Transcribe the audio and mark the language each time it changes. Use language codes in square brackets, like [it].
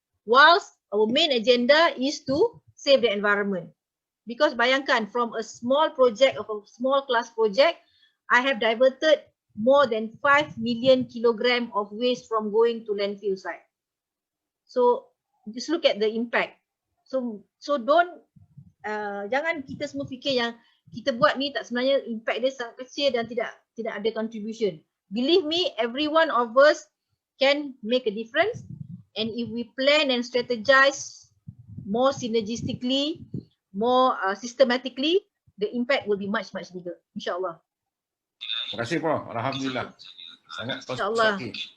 [en] Whilst our main agenda is to save the environment. Because [ms] bayangkan, [en] from a small project of a small class project, I have diverted more than 5 million kilogram of waste from going to landfill site. So just look at the impact. So don't, [ms] jangan kita semua fikir yang kita buat ni tak, sebenarnya impact dia sangat kecil dan tidak ada contribution. [en] Believe me, every one of us can make a difference. And if we plan and strategize more synergistically, more systematically, the impact will be much bigger, insyaAllah. [ms] Terima kasih Prof. Alhamdulillah. Sangat konstruktif.